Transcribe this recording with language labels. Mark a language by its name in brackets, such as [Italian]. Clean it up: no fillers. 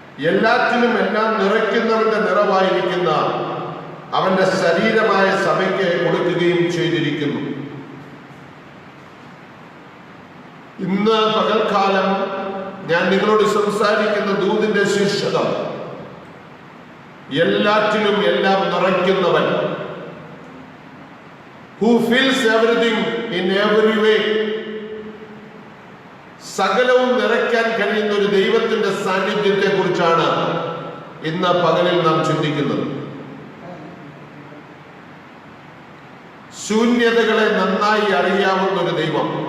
[Malayalam] എല്ലാറ്റിലും എല്ലാം നിറയ്ക്കുന്നവന്റെ നിറവായിരിക്കുന്ന അവന്റെ ശരീരമായ സഭയ്ക്ക് കൊടുക്കുകയും ചെയ്തിരിക്കുന്നു. ഇന്ന് പകൽക്കാലം ഞാൻ നിങ്ങളോട് സംസാരിക്കുന്ന ദൂതിന്റെ ശീർഷകം എല്ലാറ്റിലും എല്ലാം നിറയ്ക്കുന്നവൻ. [English] Who fills everything in every way. [Malayalam] സകലവും നിറയ്ക്കാൻ കഴിയുന്ന ഒരു ദൈവത്തിന്റെ സാന്നിധ്യത്തെ കുറിച്ചാണ് ഇന്ന് പകലിൽ നാം ചിന്തിക്കുന്നത്. ശൂന്യതകളെ നന്നായി അറിയാവുന്ന ഒരു ദൈവം.